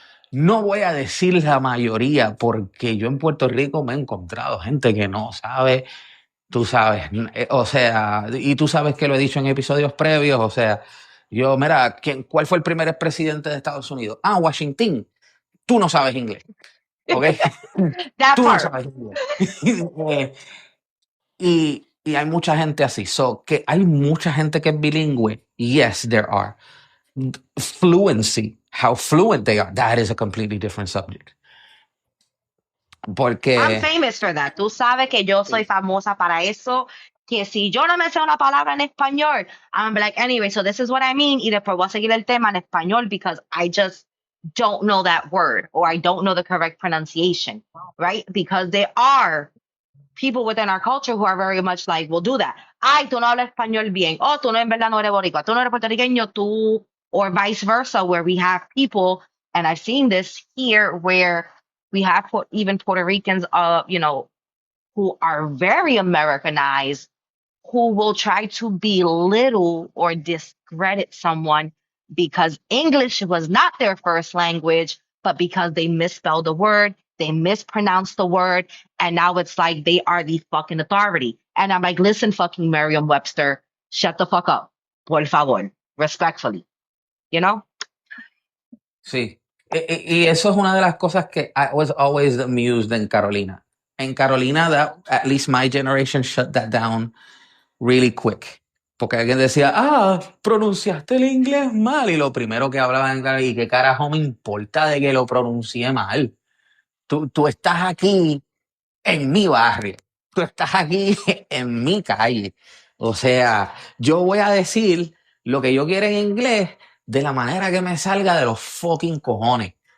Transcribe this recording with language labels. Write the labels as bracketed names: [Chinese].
[Spanish] No voy a decir la mayoría, porque yo en Puerto Rico me he encontrado gente que no sabe, tú sabes, o sea, y tú sabes que lo he dicho en episodios previos, o sea, yo, mira, ¿cuál fue el primer presidente de Estados Unidos? Ah, Washington. Tú no sabes inglés, ¿ok? [English] That [Spanish] Tú no [English] part. [Spanish] sabes inglés. Y hay mucha gente así. So, que hay mucha gente que es bilingüe. [English] Yes, there are. Fluency, how fluent they are, that is a completely different subject. I'm [Spanish] Porque [English] famous for that. [Spanish] Tú sabes que yo soy famosa para eso. Que si yo no me sé una palabra en español, [English] I'm like, anyway, so this is what I mean. [Spanish] Y después voy a seguir el tema en español [English] because I just don't know that word or I don't know the correct pronunciation, right? Because there are people within our culture who are very much like, will do that. [Spanish] Ay, tú no hablas español bien. Oh, tú no en verdad no eres boricua. Tú no eres puertorriqueño, tú, [English] or vice versa, where we have people, and I've seen this here where we have even Puerto Ricans, who are very Americanized, who will try to belittle or discredit someone because English was not their first language, but because they misspelled the word, they mispronounced the word, and now it's like they are the fucking authority. And I'm like, listen, fucking Merriam Webster, shut the fuck up. [Spanish] Por favor, [English] respectfully, you know? [Spanish] sí, y eso es una de las cosas que [English] I was always amused [Spanish] en Carolina. [English] En Carolina, at least my generation shut that down really quick. [Spanish] Porque alguien decía, pronunciaste el inglés mal. Y lo primero que hablaban era, ¿y qué carajo me importa de que lo pronuncie mal? Tú estás aquí en mi barrio. Tú estás aquí en mi calle. O sea, yo voy a decir lo que yo quiera en inglés de la manera que me salga de los fucking cojones.